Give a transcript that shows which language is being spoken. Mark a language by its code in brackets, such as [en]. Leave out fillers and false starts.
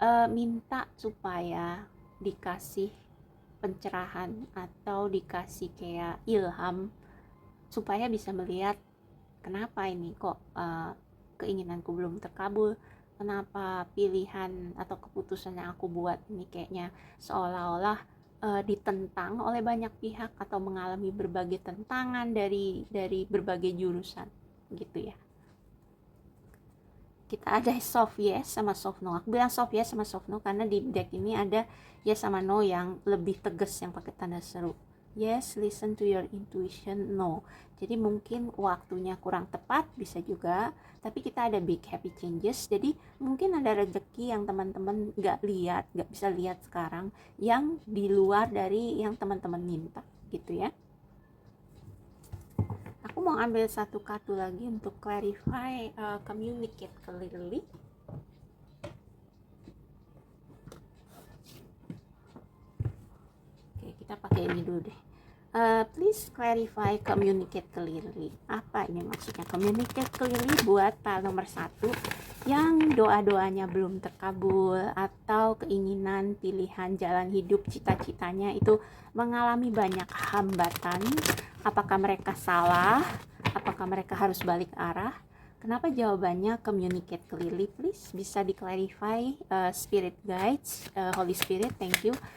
[id] minta supaya dikasih pencerahan atau dikasih kayak ilham supaya bisa melihat kenapa ini kok keinginanku belum terkabul, kenapa pilihan atau keputusan yang aku buat ini kayaknya seolah-olah ditentang oleh banyak pihak atau mengalami berbagai tentangan dari berbagai jurusan gitu ya. Kita ada soft yes sama soft no. Aku bilang soft yes sama soft no karena di deck ini ada yes sama no yang lebih tegas, yang pakai tanda seru. [en] Yes, listen to your intuition. [id] No, jadi mungkin waktunya kurang tepat, bisa juga. Tapi kita ada big happy changes, jadi mungkin ada rezeki yang teman-teman gak bisa lihat sekarang, yang di luar dari yang teman-teman minta gitu ya. Aku mau ambil satu kartu lagi untuk clarify, communicate clearly. Oke, kita pakai ini dulu deh. [en] Please clarify, communicate clearly. [id] Apa ini maksudnya communicate clearly buat pile nomor 1 yang doa-doanya belum terkabul atau keinginan, pilihan, jalan hidup, cita-citanya itu mengalami banyak hambatan. Apakah mereka salah? Apakah mereka harus balik arah? Kenapa jawabannya communicate clearly? Please bisa di-clarify, [en] spirit guides, Holy Spirit, thank you.